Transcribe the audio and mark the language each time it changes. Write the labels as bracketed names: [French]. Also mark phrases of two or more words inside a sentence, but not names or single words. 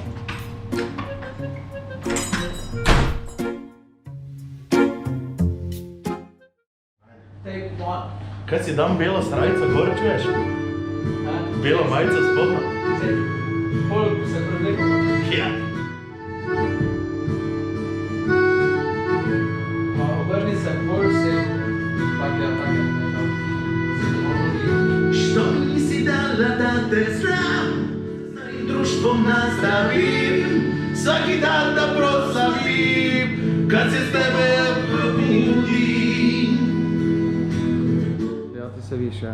[Slovenian] Kaj si dam belo srajco, gor čuješ? Belo majico spodno? Polk se prevleko. Ja. Obrni se, polk se, tak je. [Croatian] Što nisi dala da te znam, s najim društvom nastavim, svaki dan da proslavim, kad se s tebe probudim. [Slovenian] Ja, ti se više.